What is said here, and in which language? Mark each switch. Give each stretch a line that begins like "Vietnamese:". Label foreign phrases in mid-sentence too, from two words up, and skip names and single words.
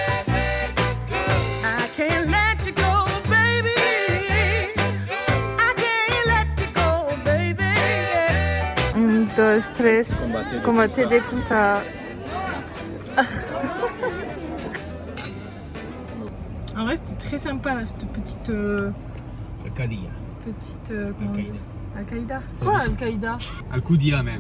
English: I can't let you go, baby. I can't let you go, baby. 1, 2, 3.
French: Combattez des coups à... En vrai c'était très sympa là, cette petite... Al-Qadiyya. Comment on dit? Al-Qaïda. Quoi Al-Qaïda? Al-Qudiyya même.